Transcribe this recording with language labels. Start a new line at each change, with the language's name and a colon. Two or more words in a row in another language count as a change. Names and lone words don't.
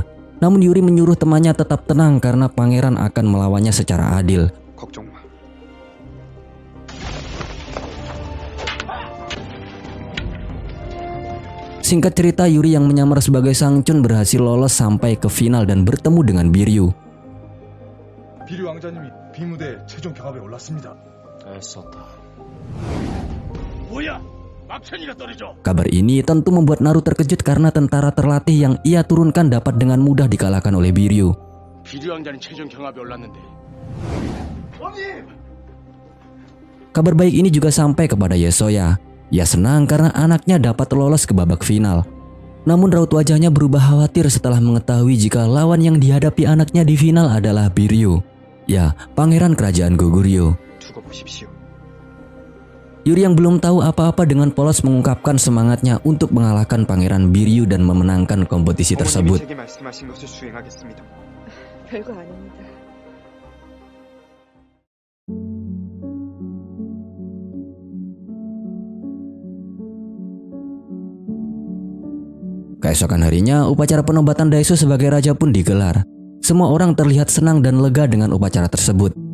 Indonesian: Namun Yuri menyuruh temannya tetap tenang karena pangeran akan melawannya secara adil. Singkat cerita, Yuri yang menyamar sebagai Sangchun berhasil lolos sampai ke final dan bertemu dengan Biryu.
Korean: 비류 왕자님이 비무대 최종 경합에 올랐습니다. 애썼다. 뭐야? 막천이가 떨어져.
Indonesian: Kabar ini tentu membuat Naru terkejut karena tentara terlatih yang ia turunkan dapat dengan mudah dikalahkan oleh Biryu.
Korean: 비류 왕자는 최종 경합에 올랐는데.
Indonesian: Kabar baik ini juga sampai kepada Yesoya. Ia senang karena anaknya dapat lolos ke babak final. Namun raut wajahnya berubah khawatir setelah mengetahui jika lawan yang dihadapi anaknya di final adalah Biryu. Ya, pangeran kerajaan Goguryeo. Yuri yang belum tahu apa-apa dengan polos mengungkapkan semangatnya untuk mengalahkan pangeran Biryu dan memenangkan kompetisi tersebut.
Korean: 별거 아닙니다.
Indonesian: Keesokan harinya, upacara penobatan Daeso sebagai raja pun digelar. Semua orang terlihat senang dan lega dengan upacara tersebut.